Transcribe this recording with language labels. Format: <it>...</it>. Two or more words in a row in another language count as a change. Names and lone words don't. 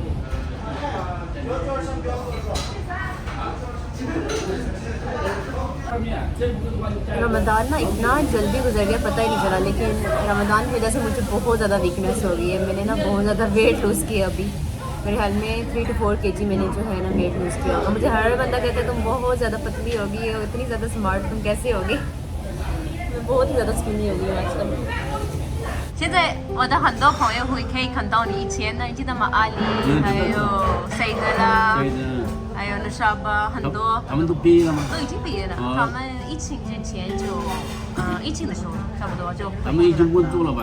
<hi>रमज़ान ना इतना जल्दी गुजर गया पता ही नहीं चला, लेकिन रमज़ान की वजह से मुझे बहुत ज़्यादा वीकनेस हो गई है। मैंने ना बहुत ज़्यादा</hi> <en>weight lose</en> <hi>किया अभी, मेरे ख्याल में 3 to 4 kg मैंने जो है ना</hi> <en>weight lose</en> <hi>किया। और मुझे हर बंदा कहता है तुम बहुत ज़्यादा पतली होगी और इतनी ज़्यादा स्मार्ट, तुम कैसे होगी। मैं बहुत ही ज़्यादा स्किनी हो गई हूँ आजकल।</hi> <zh>现在我的很多朋友会可以看到你以前的，你记得吗？阿里，还有谁的啦，对的，还有那啥吧，很多他们都毕业了吗？都已经毕业了。他们疫情之前就，疫情的时候差不多就。他们已经稳住了吧？</zh>